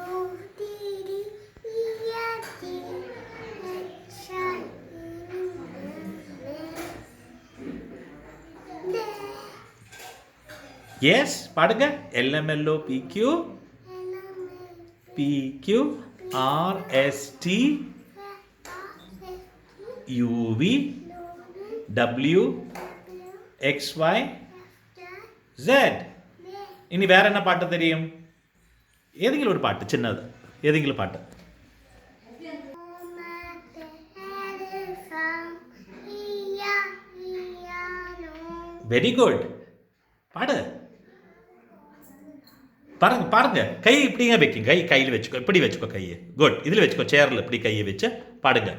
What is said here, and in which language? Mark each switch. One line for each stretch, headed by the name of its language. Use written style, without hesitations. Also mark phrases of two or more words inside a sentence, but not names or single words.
Tamil: எஸ் பாடுங்க.
English: LMNOPQ PQ RST UV W XY Z.
Malayalam: ഇനി വേറെ എന്നാ പാട്ട് തരും? ഏതെങ്കിലും ഒരു പാട്ട് ചിന്നത്, ഏതെങ്കിലും പാട്ട്.
English: very good,
Tamil: பாடு. பாருங்க பாருங்க, கை இப்படிங்க வைக்கும், கை கையில் வச்சுக்கோ, இப்படி வச்சுக்கோ கையை. குட், இதில் வச்சுக்கோ, சேரில் இப்படி கையை வச்சு பாடுங்க.